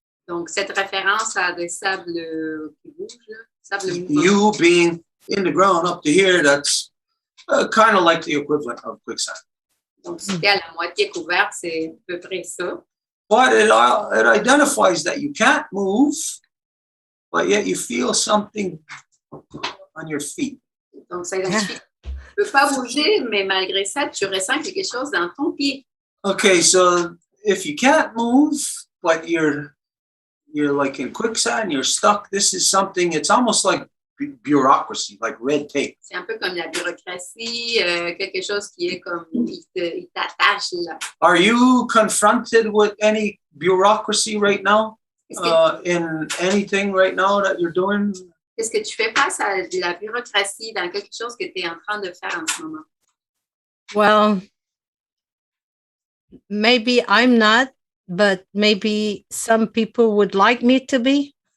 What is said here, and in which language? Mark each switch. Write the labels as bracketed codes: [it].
[fr] Donc, cette référence à des sables qui bougent, là, sables mouvants. [en] You being in the ground up to here, that's kind of like the equivalent of quicksand. [fr] Donc, si t'es à la moitié couverte, c'est à peu près ça. [en] But it identifies that you can't move but yet you feel something on your feet. [fr] Donc, ça identifie. Tu ne peux pas bouger, mais malgré ça, tu ressens quelque chose dans ton pied. [en] Okay, so if you can't move, but you're like in quicksand, you're stuck, this is something, it's almost like bureaucracy, like red tape. [fr] C'est un peu comme la bureaucratie, quelque chose qui est comme, il t'attache là. [en] Are you confronted with any bureaucracy right now? In anything right now that you're doing? [fr] Est-ce que tu fais face à de la bureaucratie dans quelque chose que tu es en train de faire en ce moment? [en] Well, maybe I'm not, but maybe some people would like me to be.